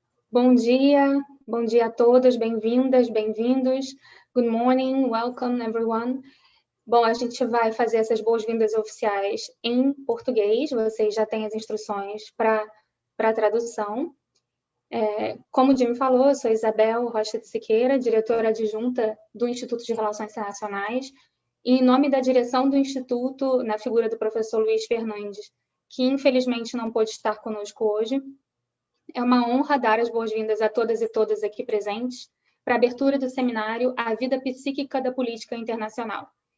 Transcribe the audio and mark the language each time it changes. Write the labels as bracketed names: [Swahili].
[Portuguese] Bom dia a todas, bem-vindas, bem-vindos. [English] Good morning, welcome everyone. [Portuguese] Bom, a gente vai fazer essas boas-vindas oficiais em português, vocês já têm as instruções para a tradução. Como o Jimmy falou, eu sou Isabel Rocha de Siqueira, diretora adjunta do Instituto de Relações Internacionais, e em nome da direção do Instituto, na figura do professor Luiz Fernandes, que infelizmente não pôde estar conosco hoje, é uma honra dar as boas-vindas a todas e todas aqui presentes para a abertura do seminário A Vida Psíquica da Política Internacional.